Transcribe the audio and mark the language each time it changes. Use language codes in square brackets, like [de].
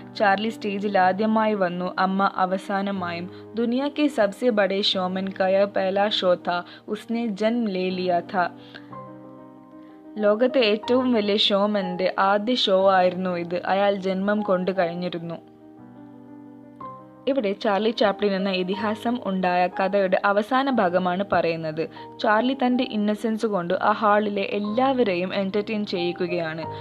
[ml] Charlie സ്റ്റേജിൽ ആദ്യമായി വന്നു, അമ്മ അവസാനമായും. [hi] दुनिया के सबसे बड़े शोमैन का यह पहला शो था. उसने जन्म ले लिया था. [ml] ലോകത്തെ ഏറ്റവും വലിയ ഷോമന്റെ ആദ്യ ഷോ ആയിരുന്നു ഇത്. അയാൾ ജന്മം കൊണ്ടു കഴിഞ്ഞിരുന്നു. ഇവിടെ ചാർലി ചാപ്ലിൻ എന്ന ഇതിഹാസം ഉണ്ടായ കഥയുടെ അവസാന ഭാഗമാണ് പറയുന്നത്. ചാർലി തൻ്റെ ഇന്നസെൻസ് കൊണ്ട് ആ ഹാളിലെ എല്ലാവരെയും എൻ്റർടൈൻ ചെയ്യിക്കുകയാണ്.